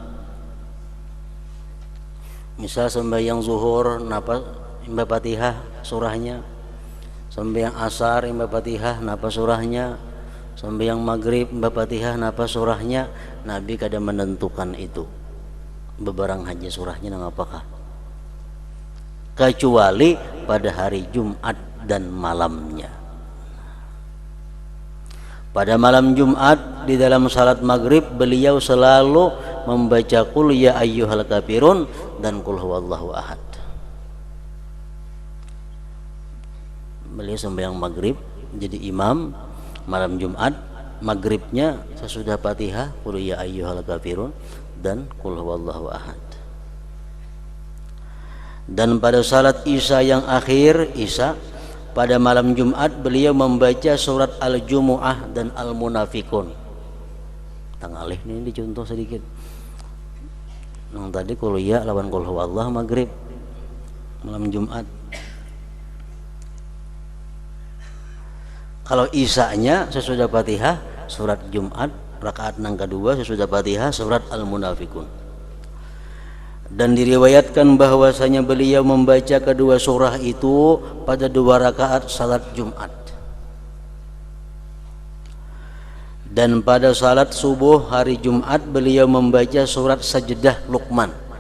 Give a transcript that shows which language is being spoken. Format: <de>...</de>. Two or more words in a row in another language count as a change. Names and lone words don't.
<bjn>Misal sembahyang zuhur napa imba Fatihah surahnya, sembahyang asar imba Fatihah napa surahnya, sembahyang maghrib imba Fatihah napa surahnya. Nabi kadang menentukan itu beberang haji surahnya nang apakah, kecuali pada hari Jumat dan malamnya.</bjn> <id>Pada malam Jumat di dalam salat maghrib beliau selalu membaca</id> <ar>قل يا أيها الكافرون</ar> <id>dan</id> <ar>قل هو الله أحد.</ar> <id>Beliau sembahyang maghrib jadi imam malam Jumat, maghribnya sesudah Fatihah</id> <ar>قل يا أيها الكافرون</ar> <id>dan</id> <ar>قل هو الله أحد.</ar> <id>Dan pada salat Isya yang akhir, Isya pada malam Jumat beliau membaca surat Al-Jumu'ah dan Al-Munafikun.</id> <bjn>Tangalih ini dicontoh sedikit. Nang tadi</bjn> <ar>قل يا</ar> <bjn>lawan</bjn> <ar>قل هو الله</ar> <bjn>maghrib malam Jumat. Kalau Isyanya sesudah Fatihah surat Jumat, rakaat nang kedua sesudah Fatihah surat Al-Munafikun.</bjn> <id>Dan diriwayatkan bahwasanya beliau membaca kedua surah itu pada 2 rakaat salat Jumat. Dan pada salat subuh hari Jumat beliau membaca surat Sajdah Luqman.</id>